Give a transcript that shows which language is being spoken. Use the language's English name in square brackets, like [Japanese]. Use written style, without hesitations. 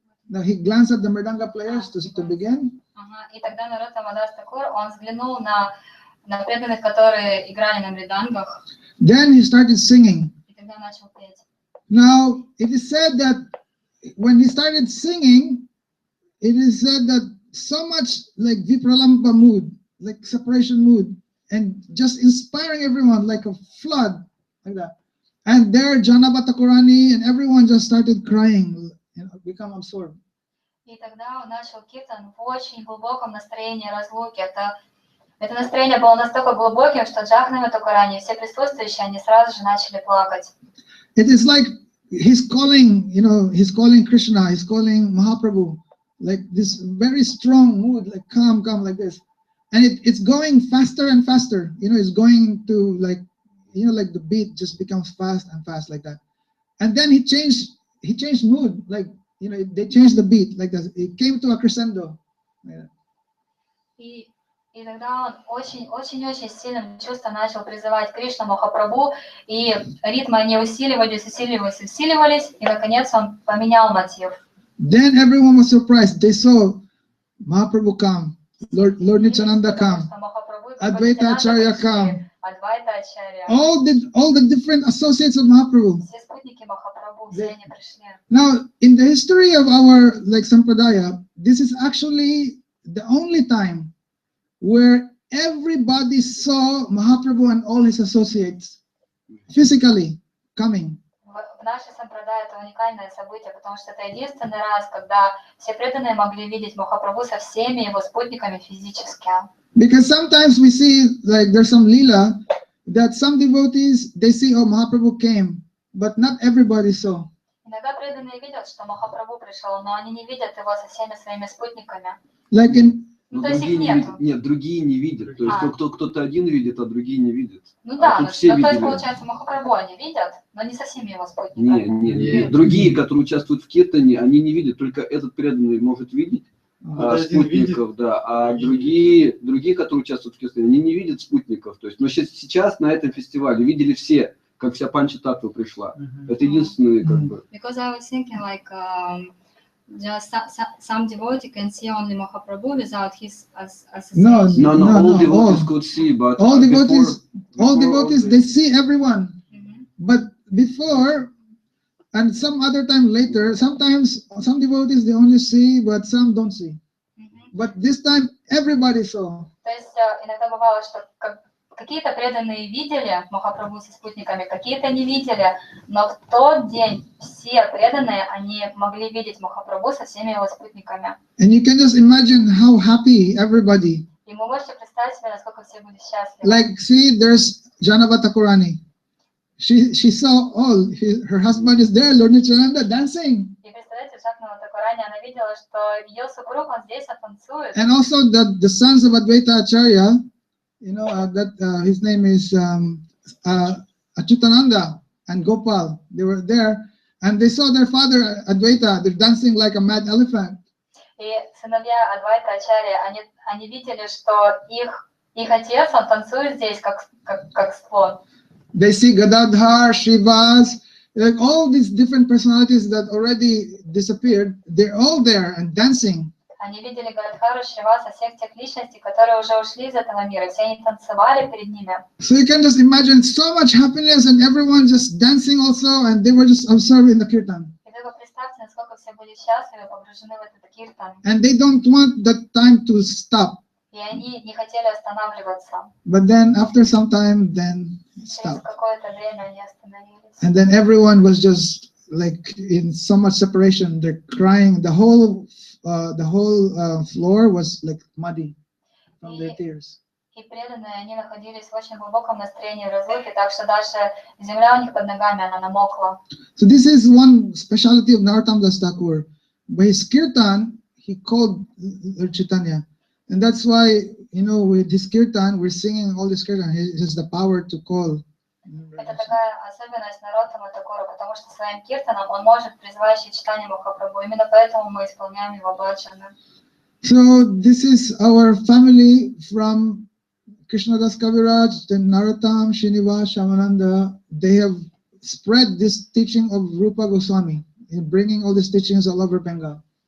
[English] Now he glanced at the mridanga players to begin. [Russian] И тогда Нароттам Das Thakur, он взглянул на преданных, которые играли на мридангах. [English] Then he started singing. [Russian] И тогда начал петь. [English] Now it is said that when he started singing, it is said that so much like Vipralampa mood, like separation mood, and just inspiring everyone like a flood, like that. And there Janava Thakurani and everyone just started crying, become absorbed. [Russian] И тогда он начал киртан в очень глубоком настроении разлуки. Это настроение было настолько глубоким, что Джагнави Такурани, все присутствующие, они сразу же начали плакать. [English] It is like he's calling Krishna, he's calling Mahaprabhu, like this very strong mood, like calm, like this. And it's going faster and faster. It's going to like the beat just becomes fast and fast like that. And then he changed mood, like, they changed the beat like that. It came to a crescendo. Yeah. [Russian] И тогда он очень-очень сильным чувством начал призывать Кришну Махапрабху, и ритмы они усиливались, и наконец он поменял мотив. [English] Then everyone was surprised. They saw Mahaprabhu come, Lord Nityananda come, Advaita Acharya come, all the different associates of Mahaprabhu. [Russian] Все спутники Махапрабху, все они пришли. [English] Now, in the history of our Sampradaya, this is actually the only time where everybody saw Mahaprabhu and all his associates physically coming. [Russian] В нашей сампрадай это уникальное событие, потому что это единственный раз, когда все преданные могли видеть Махапрабху со всеми его спутниками физически. [English] Because sometimes we see, like, there's some lila that some devotees, they see, oh, Mahaprabhu came, but not everybody saw. [Russian] Иногда преданные видят, что Махапрабху пришел, но они не видят его со всеми своими спутниками. [English] Like in [Russian] Ну, то есть их нету. Нет, другие не видят. То есть кто-то один видит, а другие не видят. Ну да, тут все то есть видели. получается Махапрабху они видят, но не со всеми его спутниками. Нет. Другие, которые участвуют в киртане, они не видят. Только этот преданный может видеть спутников, да. А другие, которые участвуют в киртане, они не видят спутников. То есть, но сейчас на этом фестивале видели все, как вся панча-татва пришла. Это единственное, как бы. [English] Because I was thinking like just some devotee can see only Mahaprabhu without his association. No, all devotees could see, but all devotees, they see everyone. But before, and some other time later, sometimes some devotees they only see, but some don't see. But this time, everybody saw. [Russian] То есть иногда бывало, что какие-то преданные видели Махапрабху со спутниками, какие-то не видели, но в тот день все преданные, они могли видеть Махапрабху со всеми его спутниками. [English] And you can just imagine how happy everybody. [Russian] И вы можете представить себе, насколько все были счастливы. [English] Like, see, there's Janava Thakurani. She saw all, her husband is there, Lord Nityananda, dancing. [Russian] И представляете, Джакнава Такурани, она видела, что ее супруг, он здесь, он танцует. [English] And also the sons of Advaita Acharya, you know, his name is Achyutananda and Gopal. They were there, and they saw their father Advaita. They're dancing like a mad elephant. [Russian] И сыновья Адвайта Ачарьи, они видели, что их отец, он танцует здесь, как слон. [English] They see Gadadhar, Shrivas, like all these different personalities that already disappeared. They're all there and dancing. [Russian] Они видели Гададхару, Шриваса, всех тех личностей, которые уже ушли из этого мира, все они танцевали перед ними. [English] So you can just imagine so much happiness and everyone just dancing also, and they were just observing the kirtan. [Russian] И только представьте, насколько все были счастливы, погружены в этот киртан. [English] And they don't want that time to stop. [Russian] И они не хотели останавливаться. [English] But then after some time, then [Russian] Через [English] stop. [Russian] какое-то время они остановились. [English] And then everyone was just like in so much separation. They're crying. The whole floor was like muddy from their tears. [Russian] И преданные, они находились в очень глубоком настроении разлуки, так что даже земля у них под ногами, она намокла. [English] So this is one specialty of Narottam Das Thakur. By his kirtan, he called Lord Chaitanya. And that's why, you know, with his kirtan, we're singing all this kirtan. He has the power to call. [Russian] Это такая особенность Нароттама Такура, потому что своим киртаном он может призвать читание Махапрабху. Именно поэтому мы исполняем его баджаны. [English] So this is our family from Krishnadas Kaviraj, then Narottam, Srinivas, Shamananda. They have spread this teaching of Rupa Goswami in bringing all these teachings all over Bengal.